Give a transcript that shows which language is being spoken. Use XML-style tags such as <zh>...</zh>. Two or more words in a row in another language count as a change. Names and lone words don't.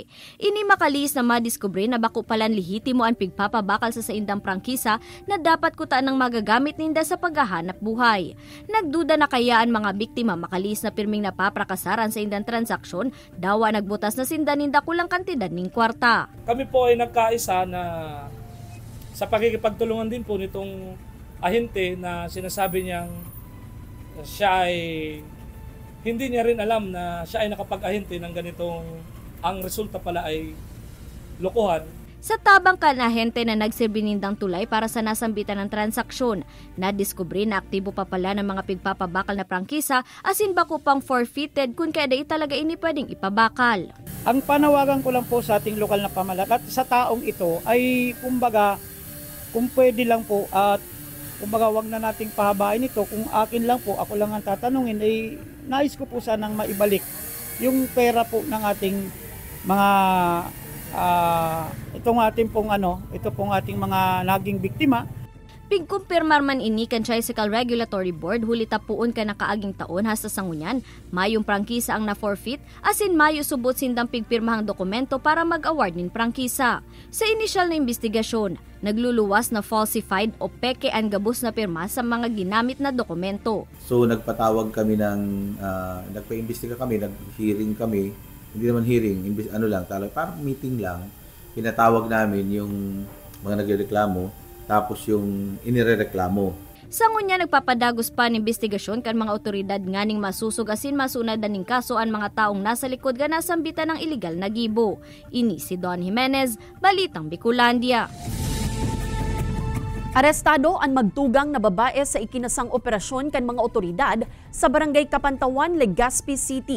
<bik>Ini makalis na madiskubre na bako palan lihitimo ang pigpapabakal sa indang prangkisa na dapat kutaan ng magagamit ninda sa paghahanap buhay. Nagduda na kaya ang mga biktima makalis na pirming napaprakasaran sa indang transaksyon, dawa nagbutas na sinda ninda kulang kantidad ning kwarta.</bik> <tl>Kami po ay nagkaisa na sa pakikipagtulungan din po nitong ahente na sinasabi niyang siya ay hindi niya rin alam na siya ay nakapag-ahente ng ganitong ang resulta pala ay lokohan.</tl> <bik>Sa tabang kanahente na nagsirbinindang tulay para sa nasambitan ng transaksyon, nadiskubre na aktibo pa pala ng mga pigpapabakal na prangkisa asin bako pang forfeited kung kaya talaga ini pwedeng ipabakal.</bik> <tl>Ang panawagan ko lang po sa ating lokal na pamahalaan at sa taong ito ay kumbaga kung pwede lang po at kumbaga wag na nating pahabain ito. Kung akin lang po, ako lang ang tatanungin, ay nais ko po sanang maibalik yung pera po ng ating mga ito pong ating mga naging biktima.</tl> <bik>Pigkumpirmar man ini kan Tricycle Regulatory Board huli tapuon ka nakaaging taon hasta sangunyan, mayong prangkisa ang na-forfeit asin mayo subot sindang pigpirmahang dokumento para mag-award nin prangkisa. Sa inisyal na investigasyon, nagluluwas na falsified o peke ang gabos na pirma sa mga ginamit na dokumento.</bik> <tl>So nagpatawag kami nagpa-imbestiga kami, nag-hearing kami, hindi naman hearing, parang meeting lang. Pinatawag namin yung mga nagreklamo, tapos yung inirereklamo.</tl> <bik>Sa ngunya nagpapadagos pa ng investigasyon kan mga otoridad nganing masusug asin masunad ning kaso ang mga taong nasa likod ga nasambitan ng iligal na gibo. Ini si Don Jimenez, Balitang Bicolandia. Arestado ang magtugang na babae sa ikinasang operasyon kan mga otoridad sa Barangay Kapantawan, Legazpi City.</bik>